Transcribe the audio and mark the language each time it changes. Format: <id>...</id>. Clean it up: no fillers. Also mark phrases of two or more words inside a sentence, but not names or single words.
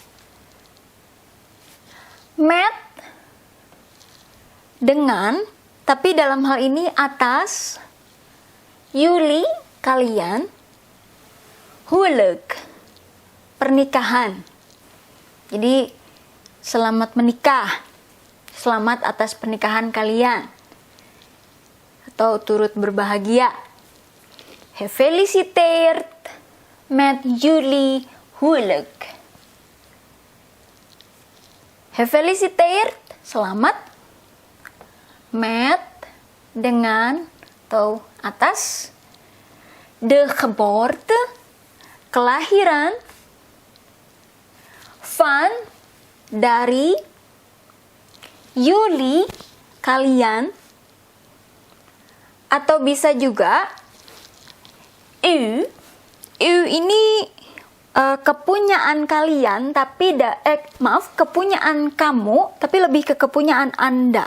<id>Met dengan, tapi dalam hal ini atas, Juli kalian, huwelijk pernikahan. Jadi selamat menikah, selamat atas pernikahan kalian, atau turut berbahagia.</id> <nl>Gefeliciteerd met jullie huwelijk.</nl> <id>Gefeliciteerd, selamat, met dengan atau atas,</id> <nl>de geboorte kelahiran,</nl> <id>van dari, jullie kalian, atau bisa juga u ini kepunyaan kalian, tapi kepunyaan kamu, tapi lebih ke kepunyaan Anda.</id>